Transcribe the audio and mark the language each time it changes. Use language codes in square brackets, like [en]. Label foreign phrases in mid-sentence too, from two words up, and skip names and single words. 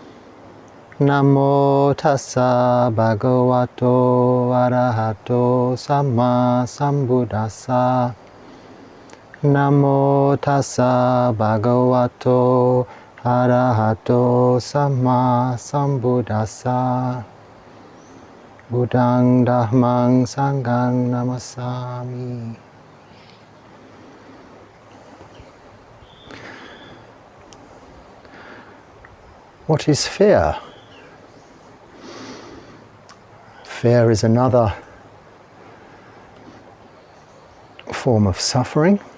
[pi] Namo tassa bhagavato arahato samma sambuddhassa. Namo tassa bhagavato arahato samma sambuddhassa. Buddhang Dhammang Sanghang Namasami. [en] What is fear? Fear is another form of suffering.